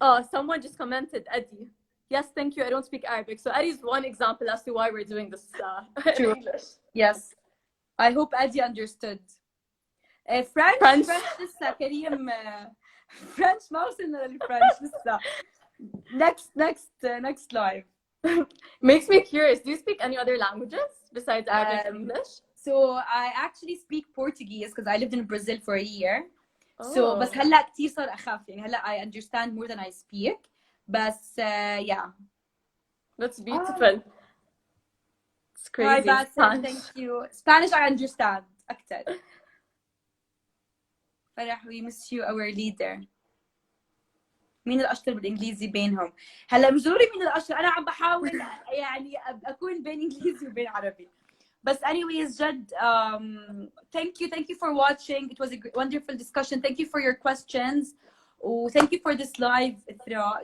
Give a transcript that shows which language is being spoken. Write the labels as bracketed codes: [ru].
[en] Someone just commented, Eddie. Yes, thank you. I don't speak Arabic. So Eddie's one example as to why we're doing this in English. Yes. I hope Eddie understood. [ar] French لسه كريم. French ما وصلنا للفرنش لسه. [en] Next live. Makes me curious. Do you speak any other languages besides Arabic and English? So I actually speak Portuguese because I lived in Brazil for a year. [ar] So بس هلا كتير صار أخاف يعني هلا [en] I understand more than I speak. بس yeah. That's beautiful. It's crazy. Hi, Bassem, thank you. Spanish I understand أكتر. فرح, we miss you, our leader. [ar] مين الأشطر بالإنجليزي بينهم؟ هلا مش ضروري مين الأشطر، أنا عم بحاول يعني أكون بين إنجليزي وبين عربي. [en] But anyways, جد thank you for watching. It was a wonderful discussion. Thank you for your questions. Thank you for this live, إثراء.